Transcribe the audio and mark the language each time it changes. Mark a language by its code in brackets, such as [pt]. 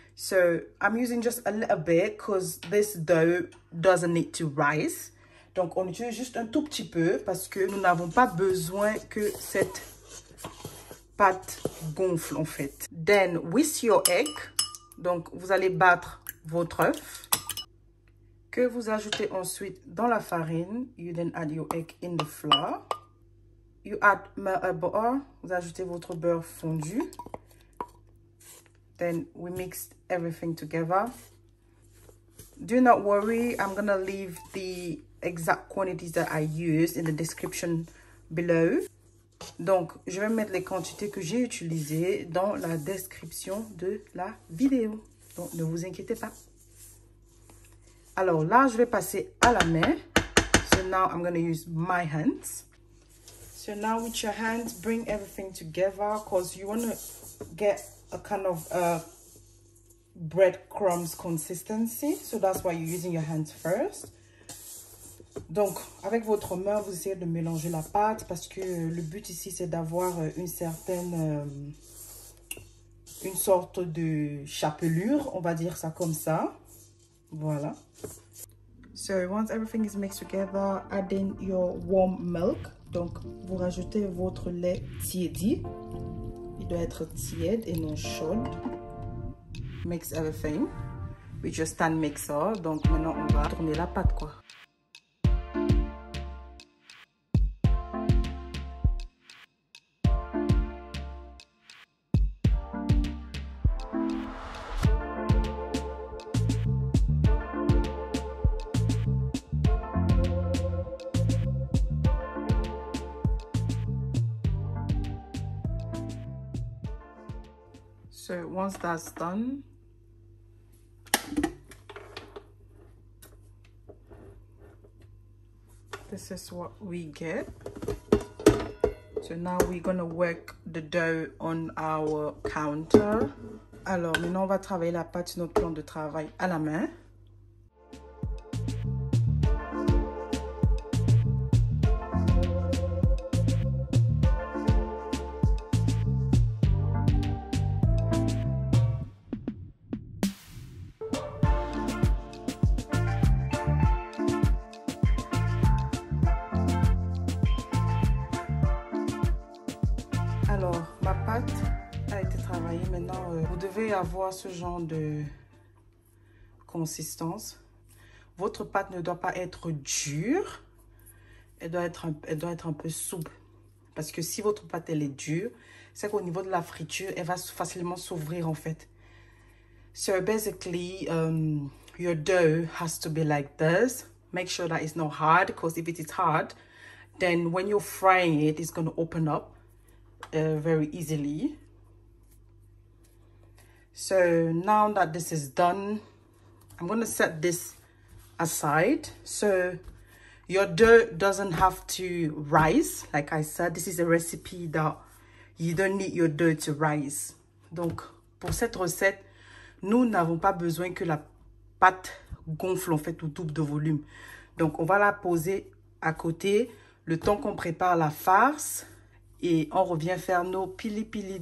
[en] So, I'm using just a little bit because this dough doesn't need to rise. [fr] Donc, on utilise juste un tout petit peu parce que nous n'avons pas besoin que cette pâte gonfle en fait. [en] Then, with your egg, [fr] donc vous allez battre votre œuf que vous ajoutez ensuite dans la farine. [en] You then add your egg in the flour. You add melted butter. [fr] Vous ajoutez votre beurre fondu. [en] Then, we mix everything together. Do not worry, I'm gonna leave the exact quantities that I use in the description below. [fr] Donc, je vais mettre les quantités que j'ai utilisées dans la description de la vidéo. Donc, ne vous inquiétez pas. Alors là, je vais passer à la main. [en] So now I'm going to use my hands. So now with your hands, bring everything together because you want to get a kind of breadcrumbs consistency. So that's why you're using your hands first. [fr] Donc, avec votre main, vous essayez de mélanger la pâte parce que le but ici, c'est d'avoir une sorte de chapelure, on va dire ça comme ça. Voilà. [en] So, once everything is mixed together, add in your warm milk. [fr] Donc, vous rajoutez votre lait tiédi. Il doit être tiède et non chaud. [en] Mix everything with your stand mixer. [fr] Donc, maintenant, on va tourner la pâte, quoi. [en] So once that's done, this is what we get. So now we're gonna work the dough on our counter. [fr] Alors, maintenant, on va travailler la pâte sur notre plan de travail à la main. Alors, ma pâte a été travaillée. Maintenant, vous devez avoir ce genre de consistance. Votre pâte ne doit pas être dure. Elle doit être un peu souple. Parce que si votre pâte, elle est dure, c'est qu'au niveau de la friture, elle va facilement s'ouvrir en fait. [en] So basically, your dough has to be like this. Make sure that it's not hard, because if it is hard, then when you're frying it, it's going to open up very easily. So now that this is done, I'm going to set this aside. So your dough doesn't have to rise. Like I said, this is a recipe that you don't need your dough to rise. [fr] Donc, pour cette recette, nous n'avons pas besoin que la pâte gonfle en fait au double de volume. Donc, on va la poser à côté le temps qu'on prépare la farce et on revient faire nos pili-pili.